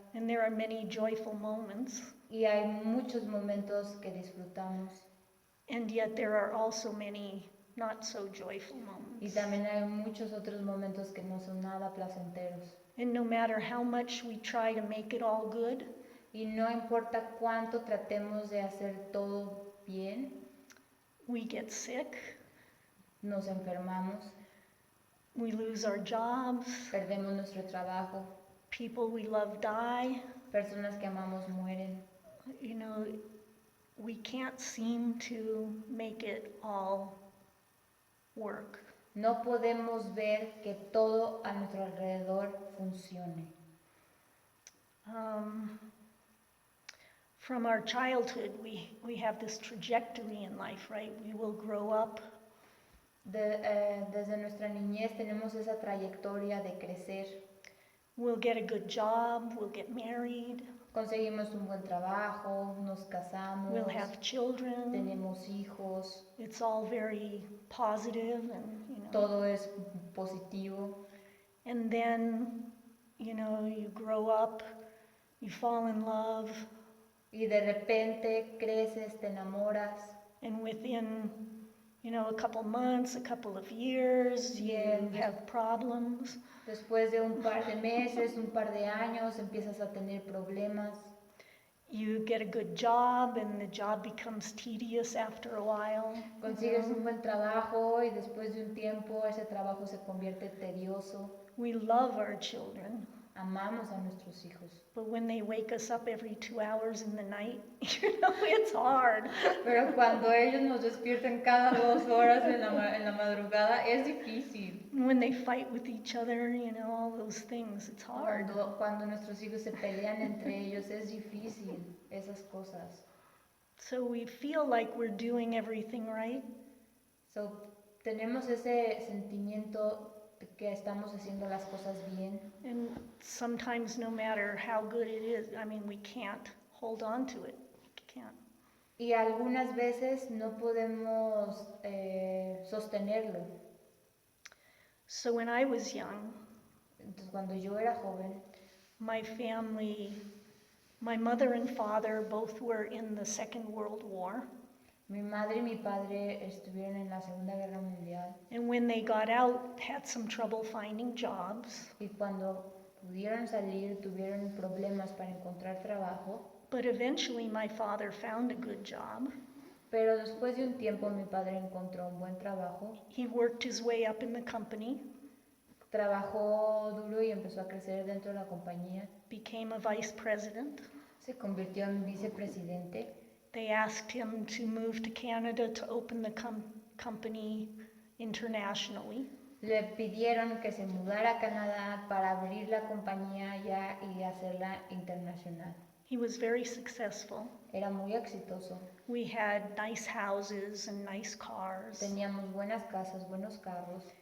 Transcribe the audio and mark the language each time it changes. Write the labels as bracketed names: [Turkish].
[English] and there are many joyful moments. [Spanish] y hay muchos momentos que disfrutamos [English] And yet there are also many not so joyful [Spanish] y [English] moments. [Spanish] también hay muchos otros momentos que no son nada placenteros. [English] And no matter how much we try to make it all good, [Spanish] Y no importa cuánto tratemos de hacer todo bien, [English] we get sick, [Spanish] nos enfermamos, [English] we lose our jobs, [Spanish] perdemos nuestro trabajo, [English] people we love die. [Spanish] personas que amamos mueren. [English] You know, we can't seem to make it all work. [Spanish] No podemos ver que todo a nuestro alrededor funcione. [English] From our childhood, we have this trajectory in life, right? We will grow up, [Spanish] Desde nuestra niñez tenemos esa trayectoria de crecer. [English] we'll get a good job, we'll get married, [Spanish] Conseguimos un buen trabajo, nos casamos, [English] we'll have children. [Spanish] tenemos hijos, [English] It's all very positive and, you know. [Spanish] todo es positivo. [English] And then, you know, you grow up, you fall in love, [Spanish] Y de repente creces, te enamoras, [English] and within, you know, a couple months, a couple of years, you Yes. have problems. [Spanish] después de un par de meses, un par de años, empiezas a tener problemas. [English] You get a good job, and the job becomes tedious after a while. [Spanish] Consigues un buen trabajo y después de un tiempo ese trabajo se convierte tedioso. [English] We love our children, [Spanish] Amamos a nuestros hijos, [English] but when they wake us up every 2 hours in the night, you know, it's hard. [Spanish] pero cuando ellos nos despiertan cada 2 horas en la madrugada es difícil. [English] When they fight with each other, you know, all those things, it's hard. [Spanish] Cuando nuestros hijos se pelean entre ellos es difícil esas cosas. [English] So we feel like we're doing everything right, [Spanish] So, tenemos ese sentimiento de que estamos haciendo las cosas bien. [English] and sometimes no matter how good it is, I mean, we can't hold on to it. Can't. [Spanish] Y algunas veces no podemos sostenerlo. [English] So when I was young, [Spanish] Entonces, cuando yo era joven, [English] my family, my mother and father both were in the Second World War. [Spanish] mi madre y mi padre estuvieron en la Segunda Guerra Mundial [English] And when they got out, had some trouble finding jobs. [Spanish] y cuando pudieron salir, tuvieron problemas para encontrar trabajo, [English] but eventually my father found a good job. [Spanish] pero después de un tiempo mi padre encontró un buen trabajo, [English] He worked his way up in the company, [Spanish] trabajó duro y empezó a crecer dentro de la compañía, [English] became a vice president. [Spanish] se convirtió en vicepresidente. [English] They asked him to move to Canada to open the company internationally. [Spanish] Le pidieron que se mudara a Canadá para abrir la compañía ya y hacerla internacional. [English] He was very successful. [Spanish] Era muy exitoso. [English] We had nice houses and nice cars. [Spanish] Teníamos buenas casas, buenos carros.